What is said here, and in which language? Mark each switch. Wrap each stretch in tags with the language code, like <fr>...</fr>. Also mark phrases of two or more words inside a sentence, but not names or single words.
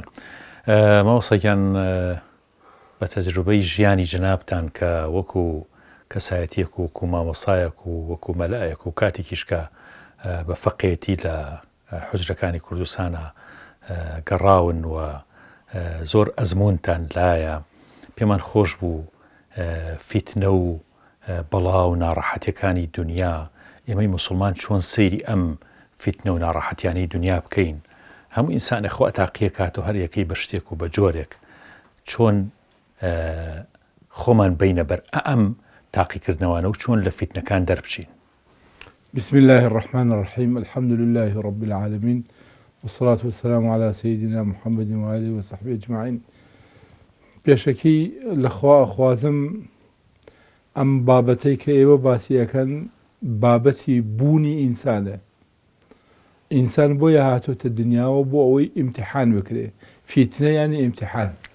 <ckb>مامۆستایان بە تەجروبەی ژیانی جنابتان کە وەکو کەسایەتیەک و وەکو مامۆستایەک و وەکو مەلایەک و کاتێکیش کە بە فەقێتی لە حوجرەکانی کوردستانە گەڕاون و زۆر ئەزموونتان لایە، پێمان خۆش بوو فیتنە و بەڵاو ناڕەحەتیەکانی دنیا ئێمەی موسڵمان چۆن سەیری ئەم فیتنە و ناڕەحەتیانەی دنیا بکەین. هەموو ئینسانێک خۆ ئەتاقیە کات و هەر یەکەی بە شتێک و بە جۆرێک چۆن خۆمان بینە بەر ئەم تاقیکردنەوانە و چۆن لە فیتنەکان دەربچین.</ckb> <ar>بسم الله الرحمن الرحيم. الحمد لله رب العالمين، والصلاة والسلام على سيدنا محمد وآله وصحبه أجمعين.</ar> <ckb>بێشەکی لەخوا خوازم ئەم بابەتەی کە ئێوە باسیەکەن بابەتی بوونی ئینسانە. ئینسان بۆیە هاتوۆتە دنیاوە بۆ ئەوەی ئیمتیحان بکرێ. فیتنە یانی ئیمتیحان.</ckb>